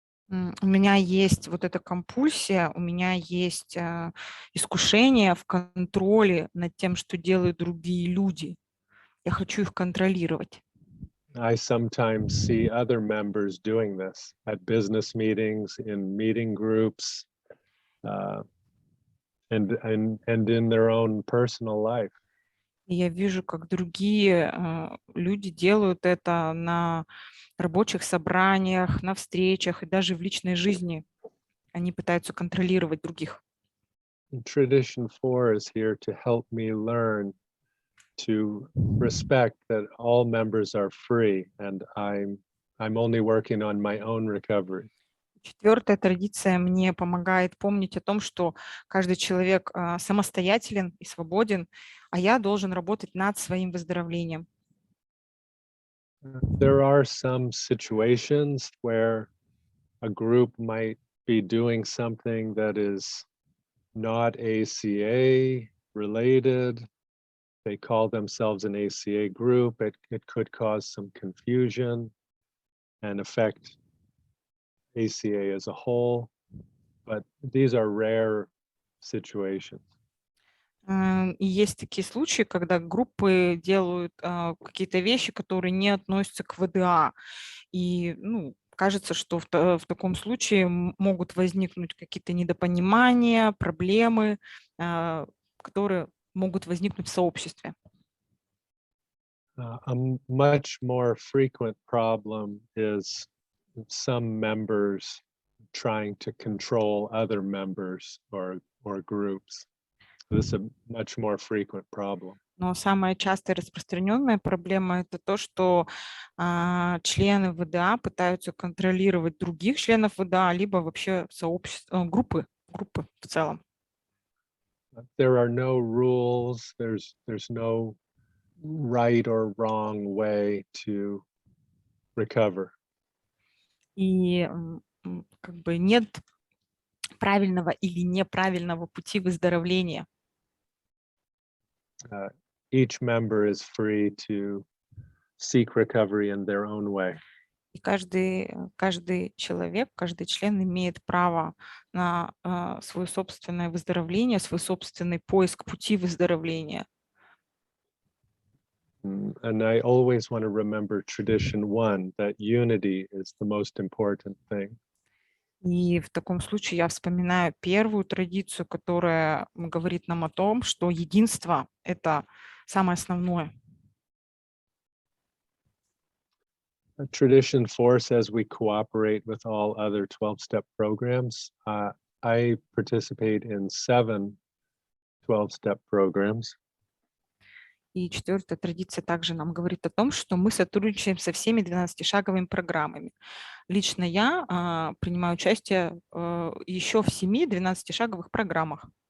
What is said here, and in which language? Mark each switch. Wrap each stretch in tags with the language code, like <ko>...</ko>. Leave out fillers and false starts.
<ru>У меня есть вот эта компульсия, у меня есть искушение в контроле над тем, что делают другие люди. Я хочу их контролировать.</ru> <en>I sometimes see other members doing this at business meetings, in meeting groups, and in their own personal life.</en> <ru>И я вижу, как другие люди делают это на рабочих собраниях, на встречах и даже в личной жизни. Они пытаются контролировать других.</ru> <en>Tradition 4 is here to help me learn to respect that all members are free and I'm only working on my own recovery.</en> <ru>Четвертая традиция мне помогает помнить о том, что каждый человек самостоятелен и свободен, а я должен работать над своим выздоровлением.</ru> <en>There are some situations where a group might be doing something that is not ACA related. They call themselves an ACA group. It could cause some confusion and affect ACA as a whole, but these are rare situations.</en> <ru>И есть такие случаи, когда группы делают какие-то вещи, которые не относятся к ВДА. И кажется, что в таком случае могут возникнуть какие-то недопонимания, проблемы, которые могут возникнуть в сообществе.</ru> <en>A much more frequent problem is some members trying to control other members or groups. This is a much more frequent problem.</en> <ru>Но самая частая распространенная проблема – это то, что члены ВДА пытаются контролировать других членов ВДА, либо вообще сообщества, группы в целом.</ru> <en>There are no rules. There's no right or wrong way to recover.</en> <ru>И как бы нет правильного или неправильного пути выздоровления.</ru> <en>Each member is free to seek recovery in their own way.</en> <ru>И каждый человек, каждый член имеет право на свое собственное выздоровление, свой собственный поиск пути выздоровления.</ru> <en>And I always want to remember tradition one, that unity is the most important thing.</en> <ru>И в таком случае я вспоминаю первую традицию, которая говорит нам о том, что единство – это самое основное.</ru> <en>Tradition four says we cooperate with all other 12-step programs. I participate in 7 12-step programs.</en> <ru>И четвертая традиция также нам говорит о том, что мы сотрудничаем со всеми 12-шаговыми программами. Лично я принимаю участие еще в 7 12-шаговых программах.</ru>